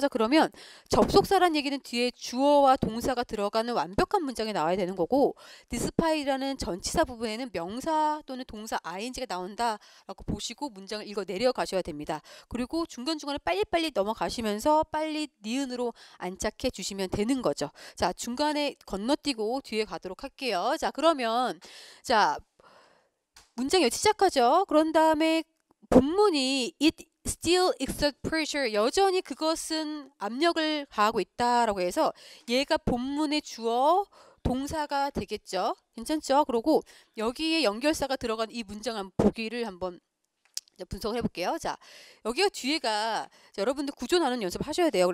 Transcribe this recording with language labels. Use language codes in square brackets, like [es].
[ko] 자, 그러면 접속사란 얘기는 뒤에 주어와 동사가 들어가는 완벽한 문장이 나와야 되는 거고, despite라는 전치사 부분에는 명사 또는 동사 ing가 나온다라고 보시고 문장을 읽어 내려가셔야 됩니다. 그리고 중간중간에 빨리빨리 넘어가시면서 빨리 니은으로 안착해 주시면 되는 거죠. 자, 중간에 건너뛰고 뒤에 가도록 할게요. 자, 그러면 자, 문장 여기 시작하죠. 그런 다음에 본문이 [en] it still exert pressure. [ko] 여전히 그것은 압력을 가하고 있다라고 해서 얘가 본문의 주어 동사가 되겠죠. 괜찮죠? 그리고 여기에 연결사가 들어간 이 문장 보기를 한번 분석을 해볼게요. 자, 여기가 뒤에가 여러분들 구조 나누는 연습 하셔야 돼요.